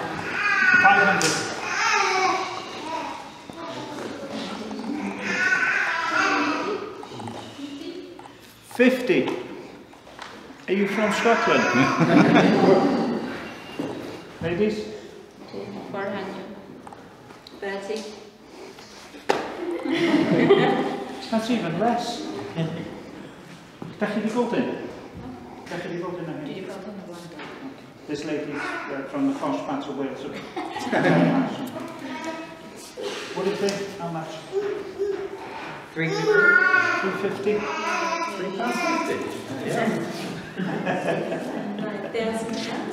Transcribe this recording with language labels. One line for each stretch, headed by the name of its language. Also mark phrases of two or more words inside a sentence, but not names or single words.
English: 500. 50. Are you from Scotland? Ladies? 400. 30. That's even less.
Welsh: Dach chi 'di bod in? Dach chi 'di bod in?
English: Did you put on the one? This lady from the posh part of Wales. What do you think? How much? 350. 350. Yeah. £1,000.